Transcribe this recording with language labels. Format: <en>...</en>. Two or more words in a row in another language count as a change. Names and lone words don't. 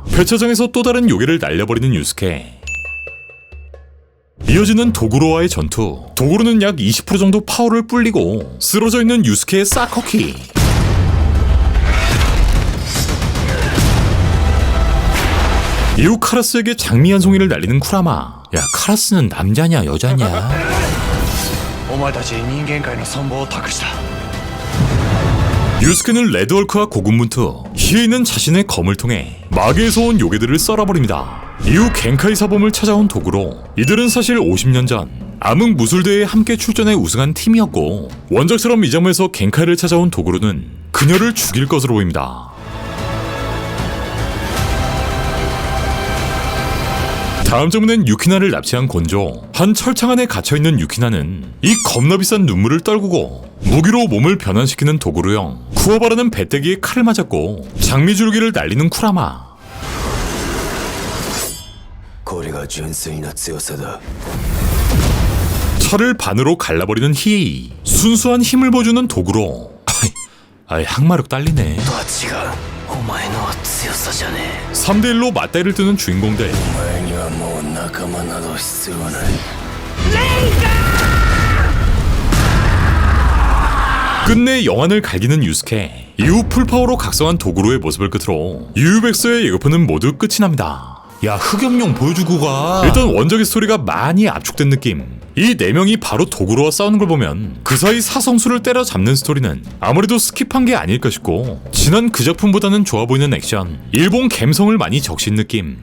<ko>배차장에서 또 다른 요괴를 날려버리는 유스케. 이어지는 도구로와의 전투. 도구로는 약 20% 정도 파워를 불리고, 쓰러져 있는 유스케의 사커키. 이후 카라스에게 장미 한 송이를 날리는 쿠라마. 야, 카라스는 남자냐 여자냐?</ko> <ja>お前たちに人間界の存亡を託した。</ja> <ko>유스케는 레드월크와 고군분투, 히에이는 자신의 검을 통해 마계에서 온 요괴들을 썰어버립니다. 이후 겐카이 사범을 찾아온 도구로. 이들은 사실 50년 전 암흑 무술대회에 함께 출전해 우승한 팀이었고, 원작처럼 이 장면에서 겐카이를 찾아온 도구로는 그녀를 죽일 것으로 보입니다. 다음 장면엔 유키나를 납치한 곤조. 한 철창 안에 갇혀있는 유키나는 이 겁나 비싼 눈물을 떨구고, 무기로 몸을 변환시키는 도구로형 쿠와바라는 배때기에 칼을 맞았고, 장미줄기를 날리는 쿠라마.</ko> <ja>これが純粋な強さだ。</ja> <ko>철을 반으로 갈라버리는 히에이. 순수한 힘을 보여주는 도구로. 아이 항마력 딸리네.</ko> <ja>とは違う。お前のは強さじゃねえ。</ja> <ko>3대1로 맞대를 뜨는 주인공들.</ko> <ja>お前にはもう仲間など必要はない。</ja> <ko>끝내 영환을 갈기는 유스케. 이후 풀파워로 각성한 도구로의 모습을 끝으로 유유백서의 예고편은 모두 끝이 납니다. 야, 흑염룡 보여주고 가. 일단 원작의 스토리가 많이 압축된 느낌. 이 4명이 바로 도구로와 싸우는 걸 보면 그 사이 사성수를 때려잡는 스토리는 아무래도 스킵한 게 아닐까 싶고, 지난 그 작품보다는 좋아 보이는 액션, 일본 감성을 많이 적신 느낌.</ko>